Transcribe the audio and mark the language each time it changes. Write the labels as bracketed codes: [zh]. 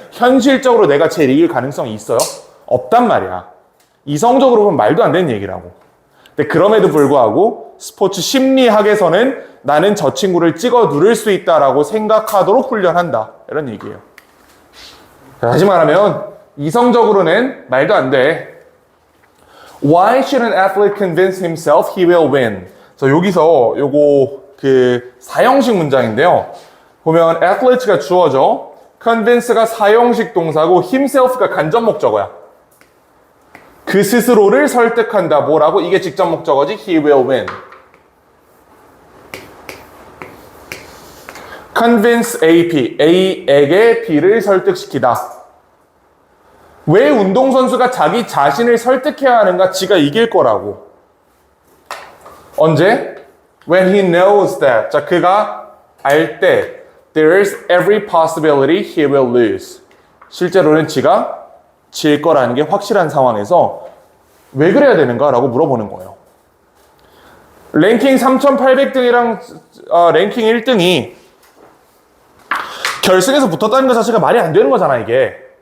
[ko] 현실적으로 내가 제일 이길 가능성이 있어요? 없단 말이야. 이성적으로 보면 말도 안 되는 얘기라고. 근데 그럼에도 불구하고 스포츠 심리학에서는 나는 저 친구를 찍어 누를 수 있다라고 생각하도록 훈련한다. 이런 얘기예요. 다시 말하면 이성적으로는 말도 안 돼. [en] Why should an athlete convince himself he will win? [ko] 여기서 요거 그 사형식 문장인데요. 보면 athlete가 주어져, convince가 사형식 동사고 himself가 간접 목적어야. 그 스스로를 설득한다. 뭐라고? 이게 직접 목적어지. [en] He will win. [ko] Convince A, A에게 B를 설득시키다. 왜 운동선수가 자기 자신을 설득해야 하는가? 지가 이길 거라고. 언제? [en] When he knows that. 자, [ko] 그가 알 때 [en] there's every possibility he will lose. [ko] 실제로는 지가 질 거라는 게 확실한 상황에서 왜 그래야 되는가? 라고 물어보는 거예요. 랭킹 3,800등이랑 랭킹 1등이 결승에서 붙었다는 것 자체가 말이 안 되는 거잖아, 이게.